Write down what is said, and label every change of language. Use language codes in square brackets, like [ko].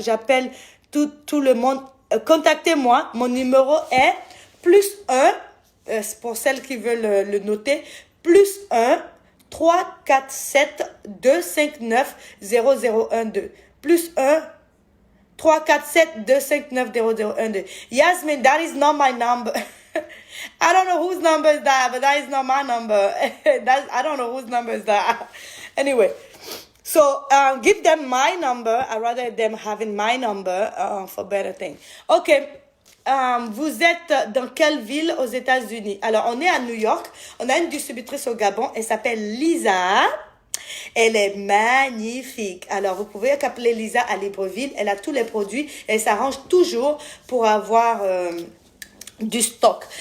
[fr] J'appelle tout le monde. Contactez-moi. Mon numéro est +1, pour celles qui veulent le noter, +1 347 259 0012. +1 347 259 0012. [en] Yasmin, that is not my number. I don't know whose number is that, but that is not my number. I don't know whose number is that. Anyway, so give them my number. I'd rather them having my number for better thing. Okay. [fr] Vous êtes dans quelle ville aux États-Unis? Alors, on est à New York. On a une distributrice au Gabon. Elle s'appelle Lisa. Elle est magnifique. Alors, vous pouvez appeler Lisa à Libreville. Elle a tous les produits. Elle s'arrange toujours pour avoir du stock.